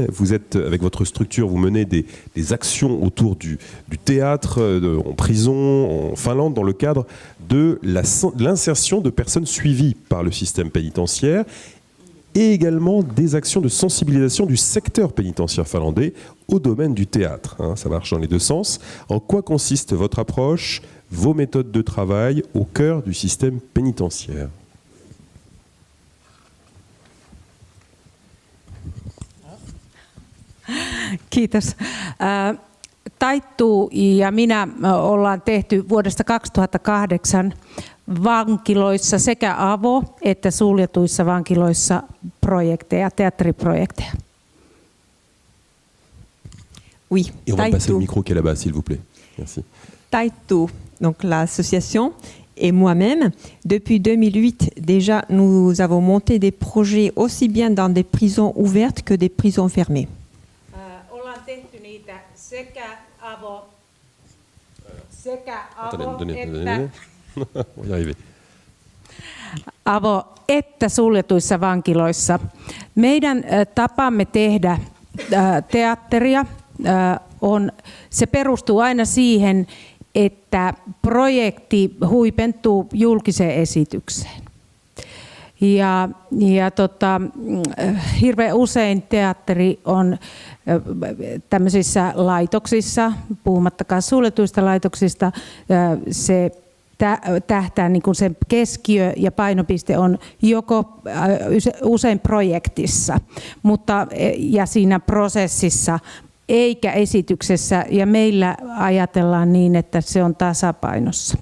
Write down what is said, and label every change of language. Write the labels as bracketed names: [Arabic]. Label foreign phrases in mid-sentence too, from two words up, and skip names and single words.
[French] Vous êtes, avec votre structure, vous menez des actions autour du théâtre en prison en Finlande dans le cadre de l'insertion de personnes suivies par le système pénitentiaire. et également des actions de sensibilisation du secteur pénitentiaire finlandais au domaine du théâtre. Ça marche dans les deux sens. En quoi consiste votre approche, vos méthodes de travail au cœur du système pénitentiaire? [Finnish] Kiitos. Taittu ja minä ollaan tehty vuodesta 2008 vankiloissa sekä avo- että suljetuissa vankiloissa projekteja, teatteriprojekteja. [French] Oui, Et on va passer le micro qui est là-bas, s'il vous plaît. Merci. Taito, donc l'association, et moi-même, depuis 2008 déjà, nous avons monté des projets aussi bien dans des prisons ouvertes que des prisons fermées. [Finnish] Ollaan tehty niitä sekä avo [French] On va y arriver. [Finnish] avo- että suljetuissa vankiloissa. Meidän tapamme tehdä teatteria se perustuu aina siihen, että projekti huipentuu julkiseen esitykseen. Hirveän usein teatteri on tämmöisissä laitoksissa, puhumattakaan suljetuista laitoksista, se tähtää niin kuin sen keskiö ja painopiste on usein projektissa, ja siinä prosessissa eikä esityksessä, ja meillä ajatellaan niin, että se on tasapainossa.